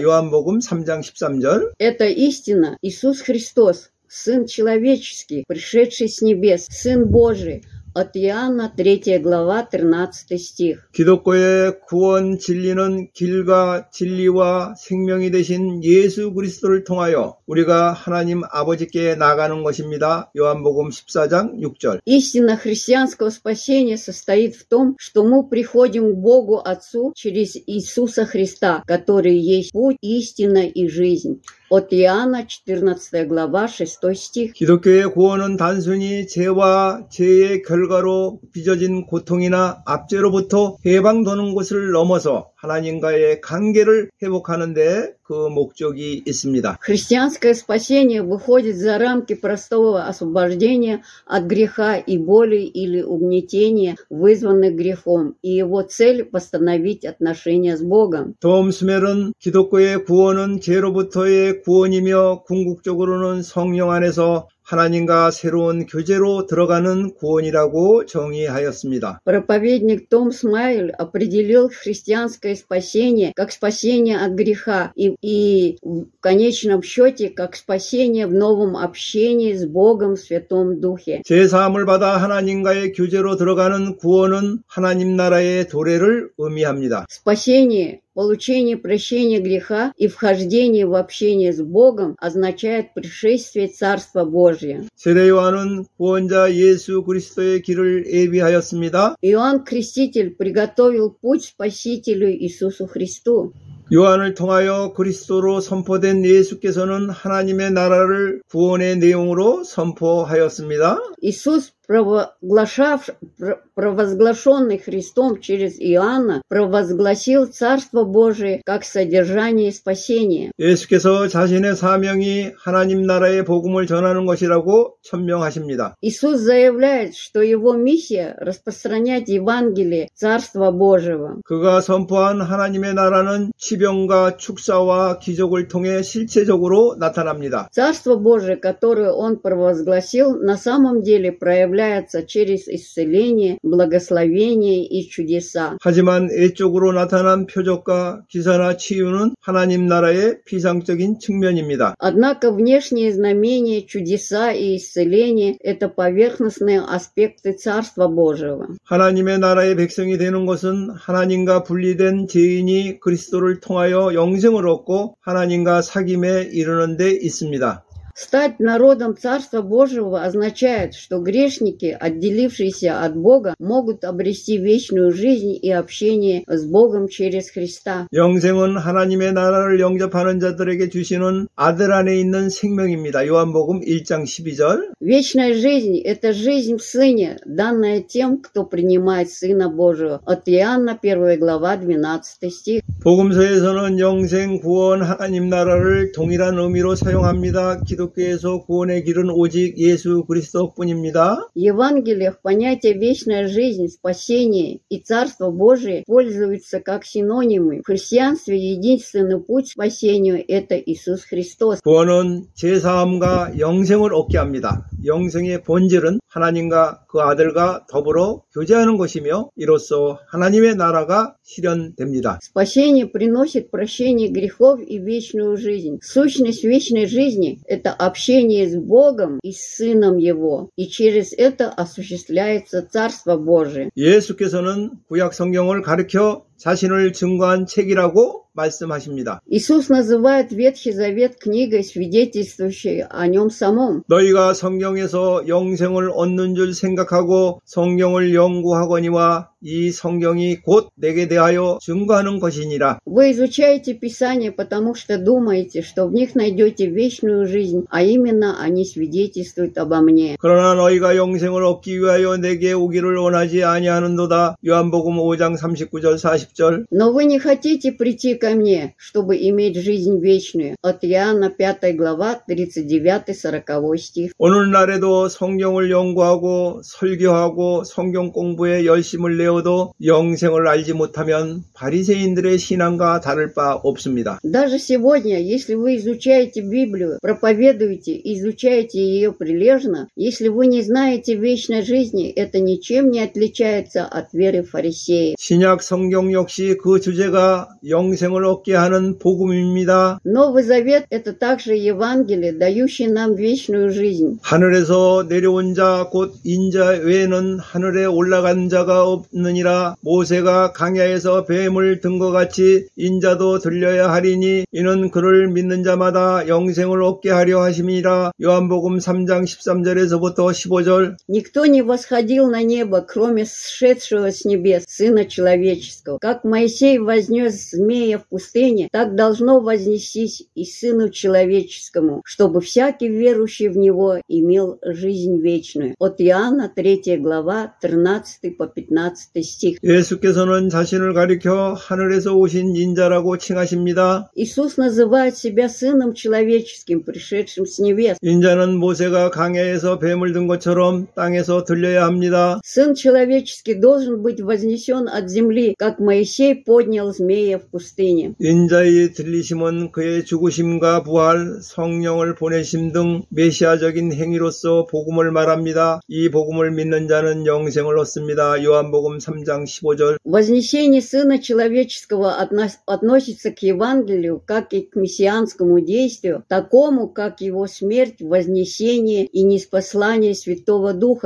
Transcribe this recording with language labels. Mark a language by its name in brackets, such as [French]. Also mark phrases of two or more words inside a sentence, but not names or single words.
[Korean] 요한복음 3장 13절. [Russian] Это истина, Иисус Христос, Сын человеческий, пришедший с небес, Сын Божий, от Иоанна 3 глава 13 стих. [Korean] 기독교의 구원 진리는 길과 진리와 생명이 되신 예수 그리스도를 통하여 우리가 하나님 아버지께 나가는 것입니다. 요한복음 14장 6절. [Russian] Истина христианского спасения состоит в том, что мы приходим к Богу Отцу через Иисуса Христа, который есть путь, истина и жизнь. От Иоанна 14 глава 6 стих. [Korean] 기독교의 구원은 단순히 죄와 죄의 결과로 빚어진 고통이나 압제로부터 해방되는 것을 넘어서 하나님과의 관계를 회복하는 데 그 목적이 있습니다. [Russian] Христианское спасение выходит за рамки простого освобождения от греха и боли или угнетения, вызванных грехом, и его цель – восстановить отношения с Богом. [Korean] 톰 스멜은 기독교의 구원은 죄로부터의 구원이며 궁극적으로는 성령 안에서 하나님과 새로운 교제로 들어가는 구원이라고 정의하였습니다. [Russian] Проповедник Том Смайл определил христианское спасение как спасение от греха и в конечном счете как спасение в новом общении с Богом в Святом Духе. [Korean] 제3을 받아 하나님과의 교제로 들어가는 구원은 하나님 나라의 도래를 의미합니다. [Russian] Спасение, получение прощения греха и вхождение в общение с Богом означает пришествие Царства Божия. [Korean] 세례 요한은 구원자 예수 그리스도의 길을 예비하였습니다. [Russian] Иоанн Креститель приготовил путь Спасителю Иисусу Христу. [Korean] 요한을 통하여 그리스도로 선포된 예수께서는 하나님의 나라를 구원의 내용으로 선포하였습니다. [Russian] Иисус провозглашенный Христом через Иоанна, провозгласил Царство Божие как содержание спасения. [Korean] 예수께서 자신의 사명이 하나님 나라의 복음을 전하는 것이라고 천명하십니다. [Russian] Иисус заявляет, что его миссия – распространять Евангелие Царства Божьего. [Korean] 그가 선포한 하나님의 나라는 치병과 축사와 기적을 통해 실체적으로 나타납니다. [Russian] Царство Божие, которое он провозгласил, на самом деле проявляется через исцеление, благословение и чудеса. [Korean] 하지만 외적으로 나타난 표적과 기사나 치유는 하나님 나라의 피상적인 측면입니다. [Russian] Однако внешние знамения, чудеса и исцеление – это поверхностные аспекты Царства Божьего. [Korean] 하나님의 나라의 백성이 되는 것은 하나님과 분리된 죄인이 그리스도를 통하여 영생을 얻고 하나님과 사귐에 이르는 데 있습니다. [Russian] Стать народом Царства Божьего означает, что грешники, отделившиеся от Бога, могут обрести вечную жизнь и общение с Богом через Христа. [Korean] 영생은 하나님의 나라를 영접하는 자들에게 주시는 아들 안에 있는 생명입니다. 요한복음 1장 12절. [Russian] Вечная жизнь – это жизнь в Сыне, данная тем, кто принимает Сына Божьего. От Иоанна, 1 глава, 12 стих. [Korean] 복음서에서는 영생, 구원, 하나님 나라를 동일한 의미로 사용합니다. 기독교에서 구원의 길은 오직 예수 그리스도뿐입니다. [Russian] В Евангелиях понятие «вечная жизнь», «спасение» и «Царство Божие» пользуются как синонимы. В христианстве единственный путь к спасению – это Иисус Христос. [Korean] 구원은 제사함과 영생을 얻게 합니다. 영생의 본질은 하나님과 그 아들과 더불어 교제하는 것이며 이로써 하나님의 나라가 실현됩니다. [Russian] Спасение приносит прощение грехов и вечную жизнь. Сущность вечной жизни – это общение с Богом и с Сыном Его, и через это осуществляется Царство Божие. [Korean] 예수께서는 구약 성경을 가르쳐 자신을 증거한 책이라고 말씀하십니다. [Russian] Иисус называет Ветхий Завет книгой, свидетельствующей о нем самом. [Korean] 너희가 성경에서 영생을 얻는 줄 생각하고 성경을 연구하거니와 이 성경이 곧 내게 대하여 증거하는 것이니라. [Russian] Вы изучаете Писание, потому что думаете, что в них найдете вечную жизнь, а именно они свидетельствуют обо мне. [Korean] 그러나 너희가 영생을 얻기 위하여 내게 오기를 원하지 아니하는도다. 요한복음 5장 39절 40절. [Russian] Но вы не хотите прийти ко мне, чтобы иметь жизнь вечную. От Иоанна 5 глава 39-40 стих. [Korean] 오늘날에도 성경을 연구하고 설교하고 성경 공부에 열심을 내어도 영생을 알지 못하면 바리새인들의 신앙과 다를 바 없습니다. [Russian] Даже сегодня, если вы изучаете Библию, проповедуете, изучаете ее прилежно, если вы не знаете вечной жизни, это ничем не отличается от веры фарисеев. [Korean] 신약 성경 역시 그 주제가 영생을 얻게 하는 복음입니다. [Russian] Новый Завет – это также Евангелие, дающее нам вечную жизнь. [Korean] 하늘에서 내려온 자 곧 인자 외에는 하늘에 올라간 자가 없느니라. 모세가 강야에서 뱀을 든 것 같이 인자도 들려야 하리니 이는 그를 믿는 자마다 영생을 얻게 하려 하심이라. 요한복음 3장 13절에서부터 15절. [Russian] Никто не восходил на небо, кроме сшедшего с небес, Сына Человеческого. Как Моисей вознес змея в пустыне, так должно вознестись и Сыну Человеческому, чтобы всякий верующий в Него имел жизнь вечную. От Иоанна 3 глава 13 по 15 стих. [Korean] 예수께서는 자신을 가리켜 하늘에서 오신 인자라고 칭하십니다. [Russian] Иисус называет себя Сыном Человеческим, пришедшим с небес. [Korean] 인자는 모세가 강야에서 뱀을 든 것처럼 땅에서 들려야 합니다. [Russian] Сын Человеческий должен быть вознесен от земли, как Моисей поднял змея в пустыне. [Korean] 인자의 들리심은 그의 죽으심과 부활, 성령을 보내심 등 메시아적인 행위로서 복음을 말합니다. 이 복음을 믿는 자는 영생을 얻습니다. 요한복음 3장 15절. [Russian] Вознесение Сына Человеческого относится к Евангелию, как и к мессианскому действию, такому, как его смерть, вознесение и ниспослание Святого Духа.